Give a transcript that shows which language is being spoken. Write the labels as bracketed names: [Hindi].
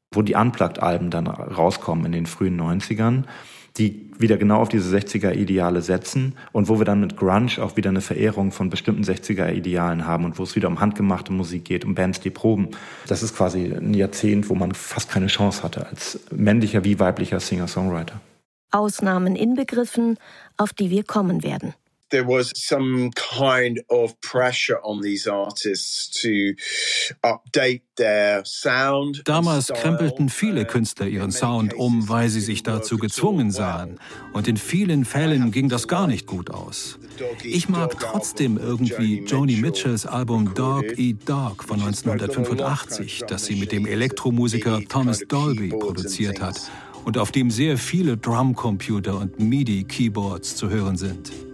[German] Wo die Unplugged-Alben dann rauskommen in den frühen 90ern, die wieder genau auf diese 60er-Ideale setzen und wo wir dann mit Grunge auch wieder eine Verehrung von bestimmten 60er-Idealen haben und wo es wieder um handgemachte Musik geht, um Bands, die proben. Das ist quasi ein Jahrzehnt, wo man fast keine Chance hatte als männlicher wie weiblicher Singer-Songwriter. Ausnahmen inbegriffen, auf die wir kommen werden. [English] There was some kind of pressure on these artists to update their sound. [German] Damals krempelten viele Künstler ihren Sound um, weil sie sich dazu gezwungen sahen. Und in vielen Fällen ging das gar nicht gut aus. Ich mag trotzdem irgendwie Joni Mitchells Album Dog Eat Dog von 1985, das sie mit dem Elektromusiker Thomas Dolby produziert hat und auf dem sehr viele Drumcomputer und MIDI-Keyboards zu hören sind.